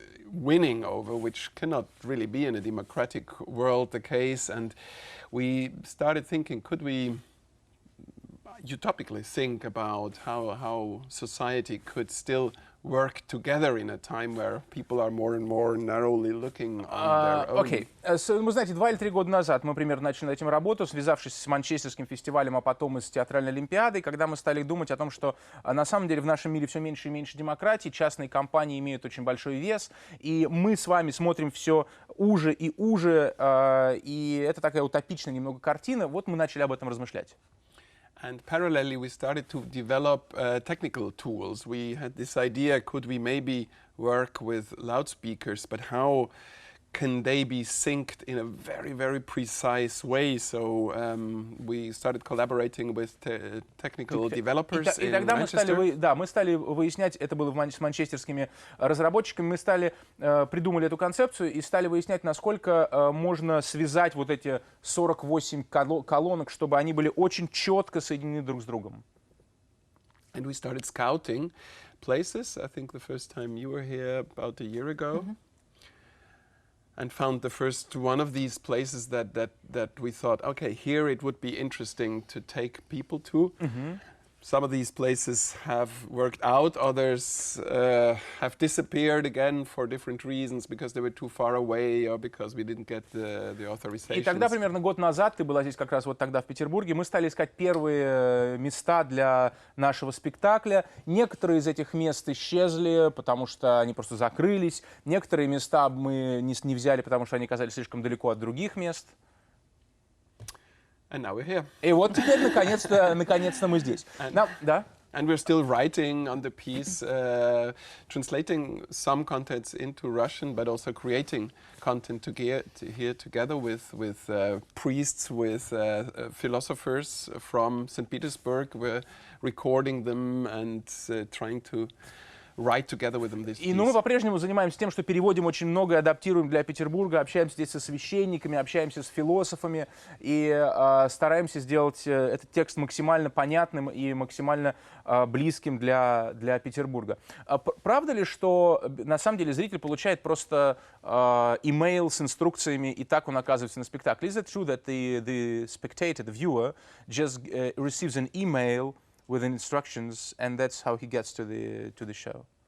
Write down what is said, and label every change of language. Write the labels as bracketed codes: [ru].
[en] winning over, which cannot really be in a democratic world the case. And we started thinking, could we utopically think about how society could still work together in a time where people are more and more narrowly looking on their own. [ru] Окей. Вы знаете, 2 или 3 года назад мы примерно начали над этим работу, связавшись с Манчестерским фестивалем, а потом и с театральной олимпиадой, когда мы стали думать о том, что на самом деле в нашем мире все меньше и меньше демократии, частные компании имеют очень большой вес, и мы с вами смотрим все уже и уже, и это такая утопичная немного картина. Вот мы начали об этом размышлять. [en] And parallelly, we started to develop technical tools. We had this idea, could we maybe work with loudspeakers, but how can they be synced in a very, very precise way? So we started collaborating with technical developers in Manchester. [ru] Мы стали выяснять, это было с манчестерскими разработчиками, мы придумали эту концепцию и стали выяснять, насколько можно связать вот эти 48 колонок, чтобы они были очень четко соединены друг с другом. [en] And we started scouting places. I think the first time you were here about a year ago. And found the first one of these places that we thought, okay, here it would be interesting to take people to. Some of these places have worked out, others have disappeared again for different reasons, because they were too far away or because we didn't get the authorizations. [ru] И тогда, примерно год назад, ты была здесь как раз вот тогда в Петербурге, мы стали искать первые места для нашего спектакля. Некоторые из этих мест исчезли, потому что они просто закрылись. Некоторые места мы не взяли, потому что они оказались слишком далеко от других мест. [en] And now we're here. [ru] И вот теперь, наконец-то мы здесь. Да? [en] And we're still writing on the piece, translating some contents into Russian, but also creating content here together with priests, with philosophers from St. Petersburg. We're recording them and trying to write together with them this piece. [ru] И мы по-прежнему занимаемся тем, что переводим очень много, адаптируем для Петербурга, общаемся здесь со священниками, общаемся с философами и стараемся сделать этот текст максимально понятным и максимально близким для Петербурга. Правда ли, что на самом деле зритель получает просто имейл с инструкциями, и так он оказывается на спектакле? [en] Is it true that the spectator, the viewer, just receives an email with instructions, and that's how he gets to the show?